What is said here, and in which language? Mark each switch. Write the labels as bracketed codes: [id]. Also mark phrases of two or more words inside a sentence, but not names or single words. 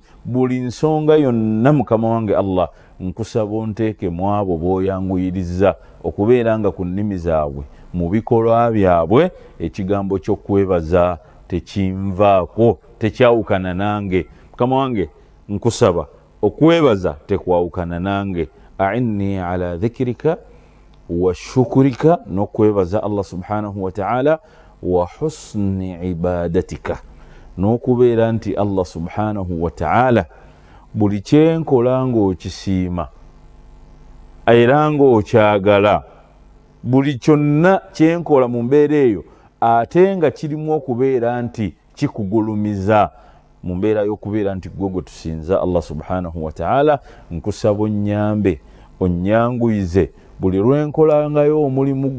[lg] Buli nsonga yonna mukama wange Allah, nkusaba onteeke mu abo b'oyanguyiriza okubeera nga ku nnimi zaabwe, mu bikolwa byabwe, ekigambo ky'okwebaza tekinvaako, tekyawukana nange. Mukama wange nkusaba okwebaza tekwawukana nange. [ar] أعني على ذكرك وشكرك, n'okwebaza الله سبحانه وتعالى وحسن عبادتك, [lg] n'okubeera nti [ar] الله سبحانه وتعالى [lg] buli kyenkola ng'okisiima era ng'okyagala, buli kyonna kyenkola mu mbeera eyo ate nga kirimu okubeera nti kikugulumiza, mu mbeera y'okubeera nti gwe tusinza [ar] الله سبحانه وتعالى, [lg] nkusaba onnyambe onnyanguyize buli lwenkolangayo omulimu